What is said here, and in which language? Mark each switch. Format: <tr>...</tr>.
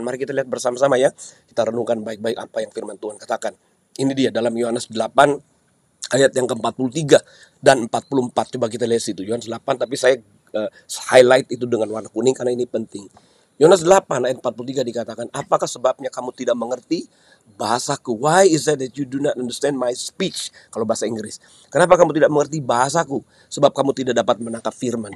<id>Mari kita lihat bersama-sama ya. Kita renungkan baik-baik apa yang firman Tuhan katakan. Ini dia dalam Yohanes 8 ayat yang ke-43 dan 44. Coba kita lihat situ. Yohanes 8, tapi saya highlight itu dengan warna kuning karena ini penting. Yohanes 8 ayat 43 dikatakan, apakah sebabnya kamu tidak mengerti bahasaku?</id> <en>Why is it that you do not understand my speech?</en> <id>Kalau bahasa Inggris. Kenapa kamu tidak mengerti bahasaku? Sebab kamu tidak dapat menangkap firman.</id>